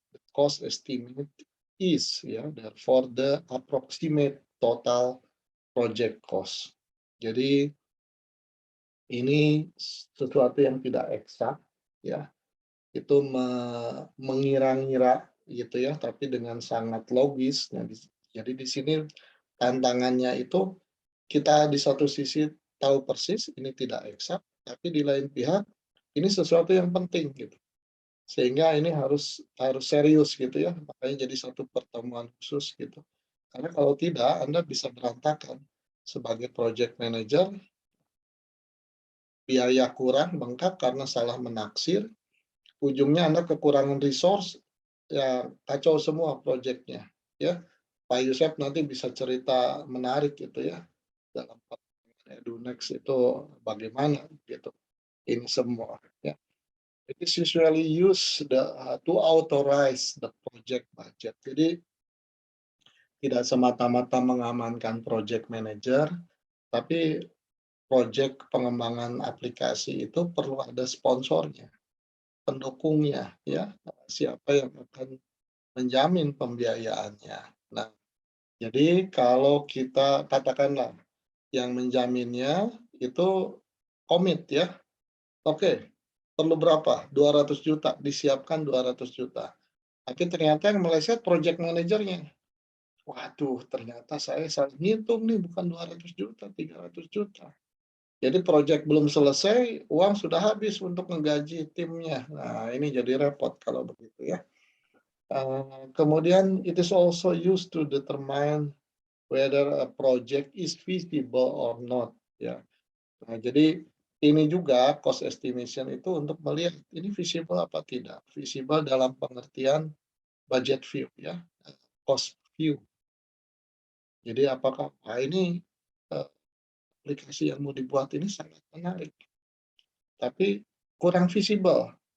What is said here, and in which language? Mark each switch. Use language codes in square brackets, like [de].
[en] The cost estimate is ya, therefore the approximate total project cost. [id] Jadi ini sesuatu yang tidak eksak ya. Itu mengira-ngira gitu ya, tapi dengan sangat logis. Nah, jadi di sini tantangannya itu kita di satu sisi tahu persis ini tidak eksak, tapi di lain pihak ini sesuatu yang penting gitu. Sehingga ini harus serius gitu ya, makanya jadi satu pertemuan khusus gitu. Karena kalau tidak Anda bisa berantakan sebagai project manager, biaya kurang bengkak karena salah menaksir, ujungnya Anda kekurangan resource, ya kacau semua proyeknya ya. Pak Yusef nanti bisa cerita menarik gitu ya dalam EduNext itu bagaimana gitu ini semua ya. [en] It is usually used to authorize the project budget. [id] Jadi tidak semata-mata mengamankan project manager, tapi proyek pengembangan aplikasi itu perlu ada sponsornya, pendukungnya, ya. Siapa yang akan menjamin pembiayaannya. Nah, jadi kalau kita katakanlah yang menjaminnya itu komit ya, oke, perlu berapa? 200 juta, disiapkan 200 juta. Tapi ternyata yang meleset project manajernya. Waduh, ternyata saya salah ngitung nih, bukan 200 juta, 300 juta. Jadi proyek belum selesai, uang sudah habis untuk menggaji timnya. Nah, ini jadi repot kalau begitu ya. Kemudian [en] it is also used to determine whether a project is feasible or not. [id] Ya. Nah, jadi ini juga cost estimation itu untuk melihat ini visible apa tidak. Visible dalam pengertian budget view ya, cost view. Jadi apakah ini aplikasi yang mau dibuat ini sangat menarik, tapi kurang visible.